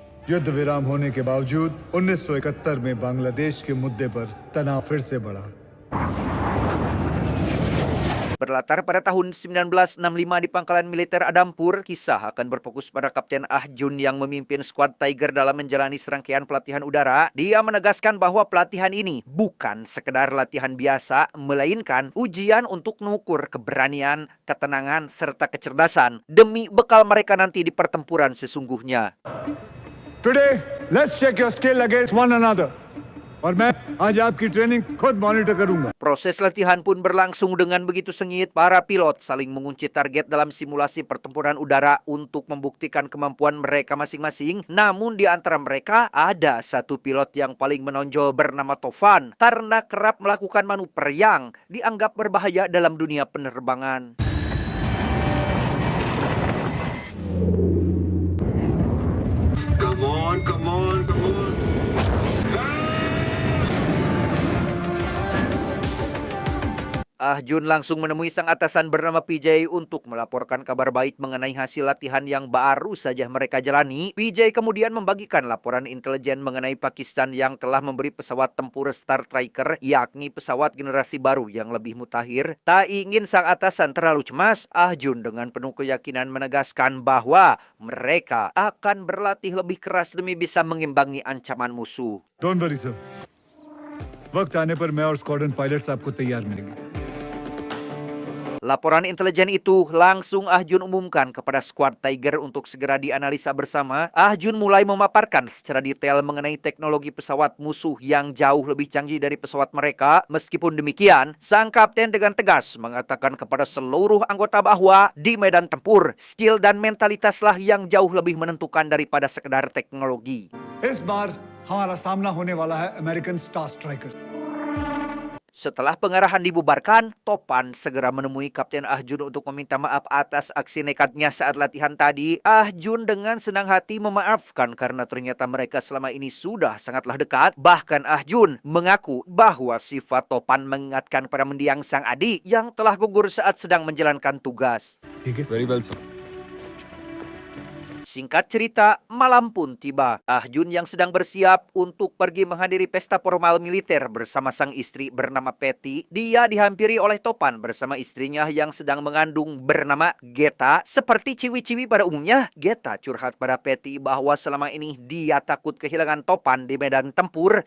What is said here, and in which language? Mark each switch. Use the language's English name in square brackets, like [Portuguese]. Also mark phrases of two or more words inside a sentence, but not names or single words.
[Hindi] युद्ध विराम होने के बावजूद 1971 में बांग्लादेश के मुद्दे पर तनाव फिर से बढ़ा. [Indonesian] Berlatar pada tahun 1965 di pangkalan militer Adampur, kisah akan berfokus pada Kapten Ah Jun yang memimpin skuad Tiger dalam menjalani serangkaian pelatihan udara. Dia menegaskan bahwa pelatihan ini bukan sekedar latihan biasa, melainkan ujian untuk mengukur keberanian, ketenangan, serta kecerdasan demi bekal mereka nanti di pertempuran sesungguhnya. [English] Today, let's check your skill against one another. [Hindi] और मैं आज आपकी ट्रेनिंग खुद मॉनिटर करूंगा. [Indonesian] Proses latihan pun berlangsung dengan begitu sengit. Para pilot saling mengunci target dalam simulasi pertempuran udara untuk membuktikan kemampuan mereka masing-masing. Namun di antara mereka ada satu pilot yang paling menonjol bernama Tovan karena kerap melakukan manuver yang dianggap berbahaya dalam dunia penerbangan. [English] Come on, come on, come on. [Indonesian] Ah Jun langsung menemui sang atasan bernama PJ untuk melaporkan kabar baik mengenai hasil latihan yang baru saja mereka jalani. PJ kemudian membagikan laporan intelijen mengenai Pakistan yang telah memberi pesawat tempur Star Striker, yakni pesawat generasi baru yang lebih mutakhir. Tak ingin sang atasan terlalu cemas, Ah Jun dengan penuh keyakinan menegaskan bahwa mereka akan berlatih lebih keras demi bisa mengimbangi ancaman musuh. [English] Don't worry sir. [Hindi] वक्त आने पर मैं और [English] squadron pilots [Hindi] आपको तैयार मिलेंगे. [Indonesian] Laporan intelijen itu langsung Ah Jun umumkan kepada skuad Tiger untuk segera dianalisa bersama. Ah Jun mulai memaparkan secara detail mengenai teknologi pesawat musuh yang jauh lebih canggih dari pesawat mereka. Meskipun demikian, sang kapten dengan tegas mengatakan kepada seluruh anggota bahwa di medan tempur, skill dan mentalitaslah yang jauh lebih menentukan daripada sekedar teknologi. [Hindi] इस बार हमारा सामना होने वाला है अमेरिकन स्टार स्ट्राइकर. [Indonesian] Setelah pengarahan dibubarkan, Topan segera menemui Kapten Ah Jun untuk meminta maaf atas aksi nekatnya saat latihan tadi. Ah Jun dengan senang hati memaafkan karena ternyata mereka selama ini sudah sangatlah dekat. Bahkan Ah Jun mengaku bahwa sifat Topan mengingatkan pada mendiang sang adik yang telah gugur saat sedang menjalankan tugas. [English] Very well sir. [Indonesian] Singkat cerita, malam pun tiba. Ah Jun yang sedang bersiap untuk pergi menghadiri pesta formal militer bersama sang istri bernama Patty. Dia dihampiri oleh Topan bersama istrinya yang sedang mengandung bernama Geta. Seperti ciwi-ciwi pada umumnya, Geta curhat pada Patty bahwa selama ini dia takut kehilangan Topan di medan tempur.